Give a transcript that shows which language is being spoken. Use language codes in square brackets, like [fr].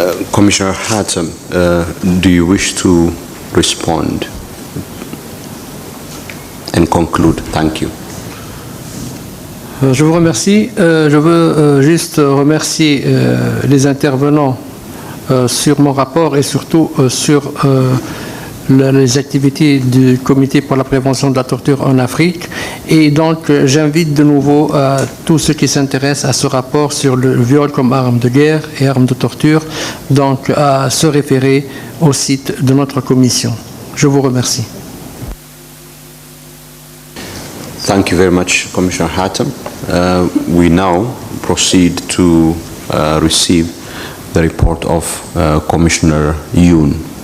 [en] Commissioner Hatem, do you wish to respond and conclude? Thank you. [fr] Je vous remercie. Je veux juste remercier les intervenants sur mon rapport et surtout sur les activités du Comité pour la prévention de la torture en Afrique. Et donc, j'invite de nouveau tous ceux qui s'intéressent à ce rapport sur le viol comme arme de guerre et arme de torture, donc à se référer au site de notre commission. Je vous remercie. [en] Thank you very much, Commissioner Hatem. We now proceed to receive the report of Commissioner Yoon.